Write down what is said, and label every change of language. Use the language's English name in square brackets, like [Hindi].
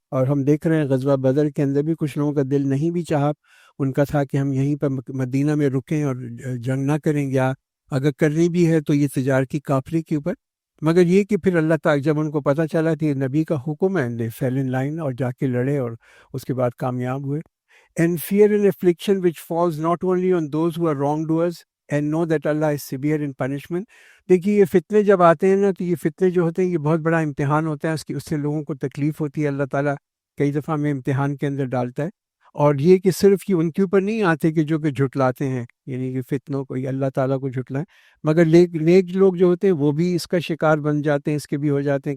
[Urdu] اور ہم دیکھ رہے ہیں غزوہ بدر کے اندر بھی کچھ لوگوں کا دل نہیں بھی چاہا، ان کا تھا کہ ہم یہیں پر مدینہ میں رکیں اور جنگ نہ کریں، یا اگر کرنی بھی ہے تو یہ تجارتی قافلے کے اوپر. مگر یہ کہ پھر اللہ تعالیٰ جب ان کو پتہ چلا کہ نبی کا حکم ہے، [English] they fell in line [Urdu] اور جا کے لڑے اور اس کے بعد کامیاب ہوئے. [English] And fear and affliction which falls not only on those who are wrongdoers, and know that Allah is severe in punishment. [Urdu] دیکھیے یہ فتنے جب آتے ہیں نا تو یہ فتنے جو ہوتے ہیں یہ بہت بڑا امتحان ہوتا ہے، اس سے لوگوں کو تکلیف ہوتی ہے. اللہ تعالیٰ کئی دفعہ ہمیں امتحان کے اندر ڈالتا ہے. اور یہ کہ صرف یہ ان کے اوپر نہیں آتے کہ جو کہ جھٹلاتے ہیں، یعنی کہ فتنوں کو اللہ تعالیٰ کو جھٹلائیں، مگر نیک لوگ جو ہوتے ہیں وہ بھی اس کا شکار بن جاتے ہیں، اس کے بھی ہو جاتے ہیں.